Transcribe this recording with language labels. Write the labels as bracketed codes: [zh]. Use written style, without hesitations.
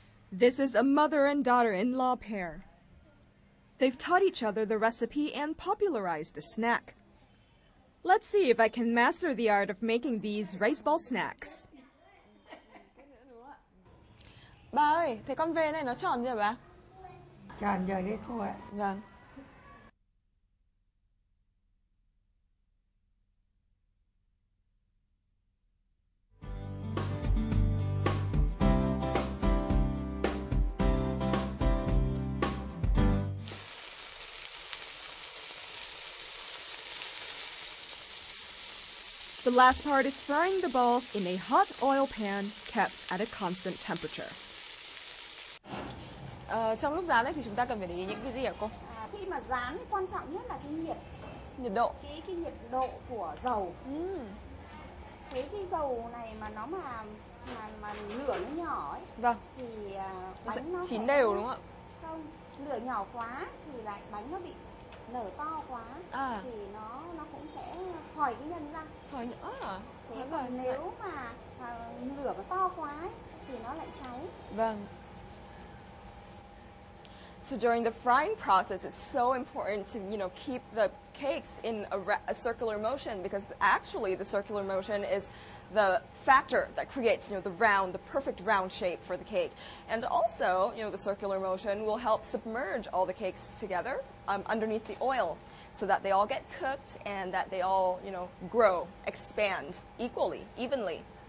[en] This is a mother and daughter-in-law pair. They've taught each other the recipe and popularized the snack. Let's see if I can master the art of making these rice ball snacks. [vi] Ba ơi, thế con về này nó tròn chưa bà? Tròn rồi đấy cô ạ. Vâng. The last part is frying the balls in a hot oil pan kept at a constant temperature. Trong lúc rán ấy thì chúng ta cần phải để ý những cái gì hả cô? Khi mà rán quan trọng nhất là cái Nhiệt độ. cái nhiệt độ của dầu. Thế cái dầu này mà nó mà lửa nó nhỏ ấy, Vâng. thì Nó sẽ bánh nó chín sẽ đều đúng không ạ? Không, lửa nhỏ quá thì lại bánh nó bị nở to quá, thì nó cũng sẽ khỏi cái nhân ra. Khỏi nữa. Thế còn nếu mà lửa nó to quá ấy, thì nó lại cháy. Vâng. [en] So during the frying process, it's so important to, keep the cakes in a circular motion, because actually the circular motion is the factor that creates, the perfect round shape for the cake. And also, the circular motion will help submerge all the cakes together underneath the oil, so that they all get cooked and that they all, grow, expand evenly.